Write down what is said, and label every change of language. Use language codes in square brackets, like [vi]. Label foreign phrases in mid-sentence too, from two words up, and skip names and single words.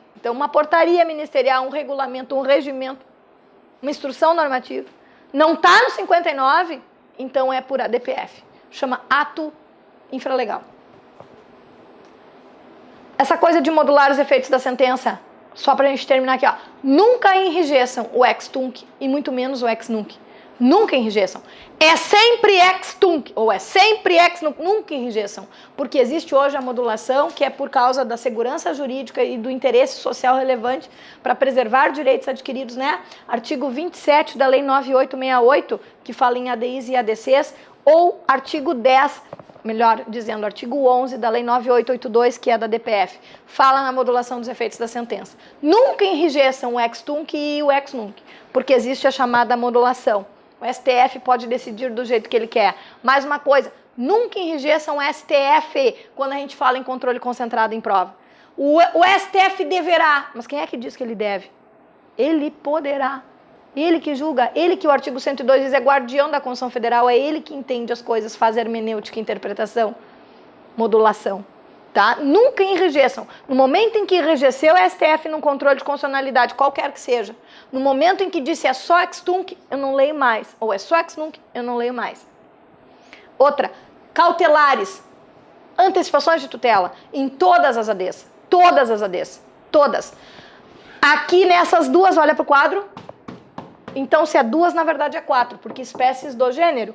[pt] Então, uma portaria ministerial, um regulamento, um regimento, uma instrução normativa, não está no 59, então é por ADPF. Chama ato infralegal. Essa coisa de modular os efeitos da sentença, só para a gente terminar aqui, ó. Nunca enrijeçam o ex-tunc e muito menos o ex-nunc. Nunca enrijeçam. É sempre ex-tunc ou é sempre ex-nunc. Nunca enrijeçam. Porque existe hoje a modulação que é por causa da segurança jurídica e do interesse social relevante para preservar direitos adquiridos, né? Artigo 27 da Lei 9868, que fala em ADIs e ADCs, ou artigo 10, melhor dizendo, artigo 11 da Lei 9882, que é da DPF, fala na modulação dos efeitos da sentença. Nunca enrijeçam o ex-tunc e o ex-nunc, porque existe a chamada modulação. O STF pode decidir do jeito que ele quer. Mais uma coisa, nunca enrijeçam o STF quando a gente fala em controle concentrado em prova. O STF deverá, mas quem é que diz que ele deve? Ele poderá. Ele que julga, ele que o artigo 102 diz é guardião da Constituição Federal, é ele que entende as coisas, faz hermenêutica, interpretação, modulação. Tá? Nunca enrijeçam. No momento em que enrijeceu o STF num controle de constitucionalidade, qualquer que seja, no momento em que disse é só ex-tunc, eu não leio mais, ou é só ex-nunc, eu não leio mais. Outra, cautelares, antecipações de tutela, em todas as ADs, todas. Aqui nessas duas, olha para o quadro, então se é duas, na verdade é quatro, porque espécies do gênero.